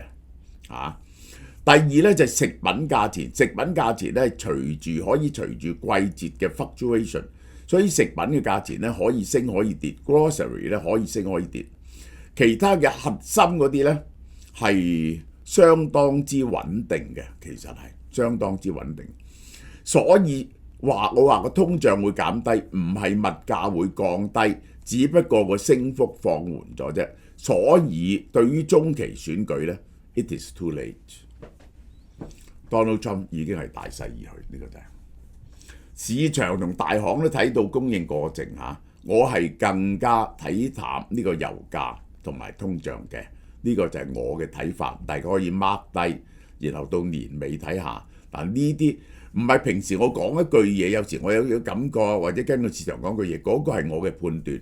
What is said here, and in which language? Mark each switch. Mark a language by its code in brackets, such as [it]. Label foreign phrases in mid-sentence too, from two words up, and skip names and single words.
[yue] 第二咧就係食品價錢，食品價錢咧可以隨住季節嘅 fluctuation， 所以食品嘅價錢咧可以升可以跌 ，grocery 咧可以升可以跌，其他嘅核心嗰啲咧係相當之穩定嘅，其實係相當之穩定。所以我話個通脹會減低，唔係物價會降低，只不過個升幅放緩咗啫。所以對於中期選舉咧 ， [en] it is too late。 [yue] Donald Trump 已經係大勢而去，呢個就係市場同大行都睇到供應過剩嚇，我係更加睇淡呢個油價同埋通脹嘅，呢個就係我嘅睇法，大家可以 mark 低，然後到年尾睇下。但呢啲唔係平時我講一句嘢，有時我有感覺或者根據市場講句嘢，嗰個係我嘅判斷。